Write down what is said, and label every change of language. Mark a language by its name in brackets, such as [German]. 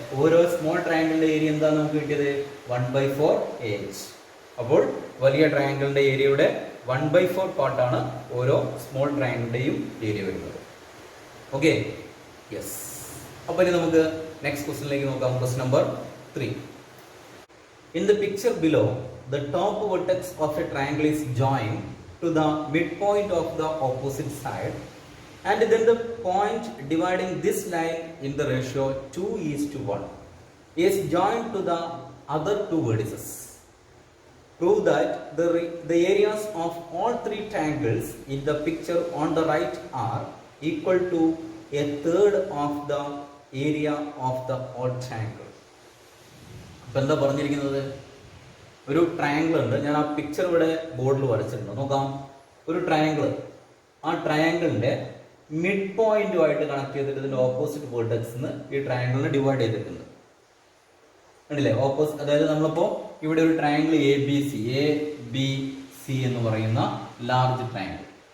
[Malayalam] ഓരോ സ്മോൾ ട്രയാങ്കിളിന്റെ ഏരിയ എന്താ നമുക്ക് കിട്ടിയത്? 1/4 എ എച്ച്. അപ്പോൾ വലിയ ട്രയാങ്കിളിന്റെ ഏരിയയുടെ 1/4 പാർട്ടാണ് ഓരോ സ്മോൾ ട്രയാങ്കിളിന്റെയും ഏരിയ വരുന്നത്. Okay, yes. അപ്പോൾ ഇനി നമുക്ക് നെക്സ്റ്റ് ക്വസ്റ്റ്യനിലേക്ക് നോക്കാം. Question number 3. [English] In the picture below, the top vertex of a triangle is joined to the midpoint of the opposite side, and then the point dividing this line in the ratio 2:1 is joined to the other two vertices. Prove that the areas of all three triangles in the picture on the right are equal to a third of the area of the odd triangle. [Malayalam] ഇപ്പം എന്താ പറഞ്ഞിരിക്കുന്നത്? ഒരു triangle ഉണ്ട്. ഞാൻ ആ picture ഇവിടെ ബോർഡിൽ വരച്ചിട്ടുണ്ട്. നോക്കാം. ഒരു ട്രയാങ്കിൾ, ആ ട്രയാങ്കിളിന്റെ മിഡ് പോയിന്റുമായിട്ട് കണക്ട് ചെയ്തിട്ട് ഇതിന്റെ ഓപ്പോസിറ്റ് വേർട്ടെക്സിന് ഈ ട്രയാങ്കിളിനെ ഡിവൈഡ് ചെയ്തിട്ടുണ്ട്. കണ്ടില്ലേ ഓപ്പോസിറ്റ്. അതായത് നമ്മളിപ്പോ ഇവിടെ ഒരു ട്രയാങ്കിൾ എ ബി സി എന്ന് പറയുന്ന ലാർജ് ട്രയാങ്കിൾ.